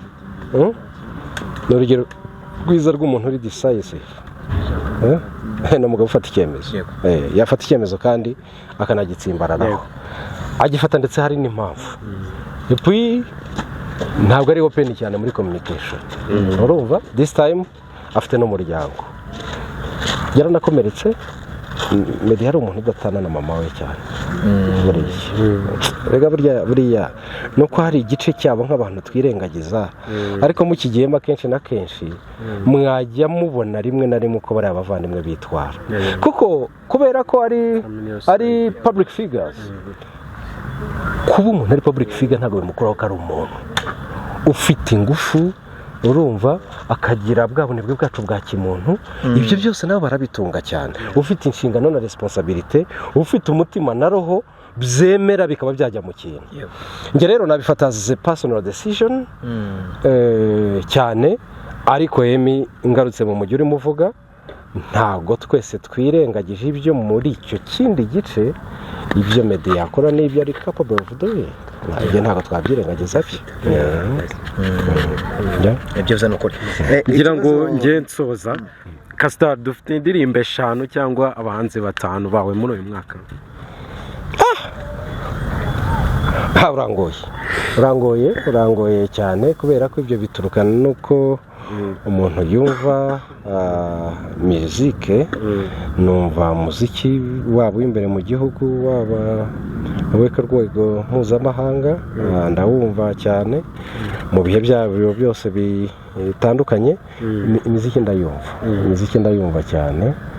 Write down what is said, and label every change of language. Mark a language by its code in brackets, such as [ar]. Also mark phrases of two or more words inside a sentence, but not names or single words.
[rw] Ni urugero rwiza rw'umuntu uri decisive, ni umugabo ufata icyemezo. Yafata icyemezo kandi akanagitsimbararaho, agifata ndetse hari n'impamvu. Puis ntabwo ari open cyane muri communication, urumva? [en] This time [rw] afite n'umuryango, yaranakomeretse Meddy hari umuntu udatana na mama we cyane rega buriya nuko hari igice cyabo nk'abantu twirengagiza ariko mukigiyemo akenshi na kenshi mwajya mubona rimwe na rimwe uko bari abavandimwe bitwara kuko kubera ko ari [en] public figures [rw] kuba umuntu ari [en] public figure [rw] ntabwo bimukuraho ko ari umuntu ufite ingufu urumva akagira bwa bunebwe bwacu bwa kimuntu ibyo byose nabo barabitunga cyane ufite inshingano na responsibility ufite umutima na roho byemera bikaba byajya mu kintu nge rero nabifata [en] as a personal decision [rw] cyane ariko Emmy ngarutse mu mujyi urimo uvuga ntabwo twese twirengagije ibyo muri icyo kindi gice ibyo Meddy yakora n'ibyo ari [en] capable of doing [rw] ibyo ntabwo twabyirengagiza ibyo byo nukuri ngira ngo nge nsoza Castar dufite indirimbo 5 cyangwa abahanzi 5 bawe muri uyu mwaka urangoye cyane kubera ko ibyo biturukana nuko umuntu yumva musique numva muziki waba imbere mu gihugu waba weka rwego mpuzamahanga ndawumva cyane mu bihe byabo byose bitandukanye imiziki ndayumva cyane